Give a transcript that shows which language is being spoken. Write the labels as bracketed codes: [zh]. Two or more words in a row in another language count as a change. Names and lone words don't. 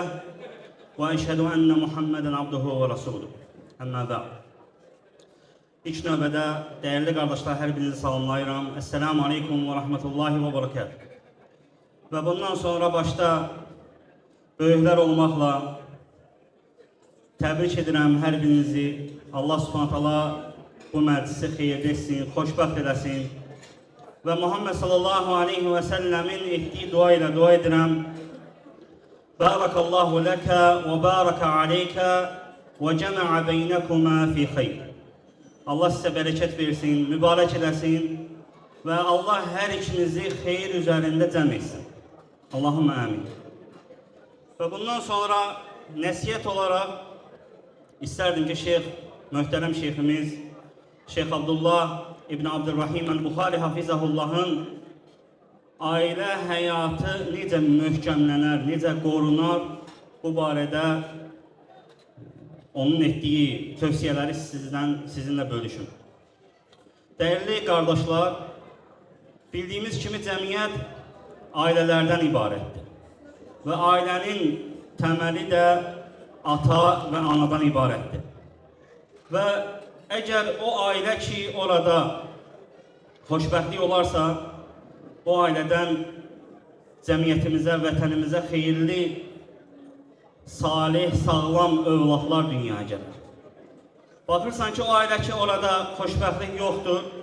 [ar] وأشهد أن محمدا عبده ورسوله. أما بعد. [az] İlk növbədə [tr] değerli kardeşler, [az] her birinizi salamlayıram. [ar] السلام عليكم ورحمة الله وبركاته. [az] Ve bundan sonra başta böyükler olmakla təbrik edirəm hər birinizi. [ar] الله سبحانه وتعالى [az] bu məclisi xeyirli etsin, xoşbəxt eləsin. Və Muhammed [ar] صلى الله عليه وسلم [az] etdiyi dua ilə dua edirəm. [ar] بارك الله لك وبارك عليك وجمع بينكما في خير. [az] Allah sizə bərəkət versin, mübarək eləsin və Allah hər ikinizi xeyir üzərində cəm etsin. [ar] اللهم آمين. [tr] Ve bundan sonra nəsiyyət olarak isterdim ki muhterem şeyhimiz Şeyh Abdullah İbn Abdurrahim el-Buxari Hafizahullah'ın aile hayatı [az] necə möhkəmlənər, necə qorunar, bu barədə onun etdiyi [tr] tövsiyeleri sizinle bölüşüm. Değerli kardeşler, [az] bildiğimiz kimi cəmiyyət ailelerden ibarətdir. [tr] Ve ailenin temeli de ata ve anadan ibarətdir. [az] Ve eğer o aile ki orada xoşbəxtlik olarsa, o aileden cəmiyyətimizə, vətənimizə xeyirli, salih, sağlam övladlar dünyaya gəlir. Baxırsan ki, o ailə ki orada xoşbəxtlik yoxdur.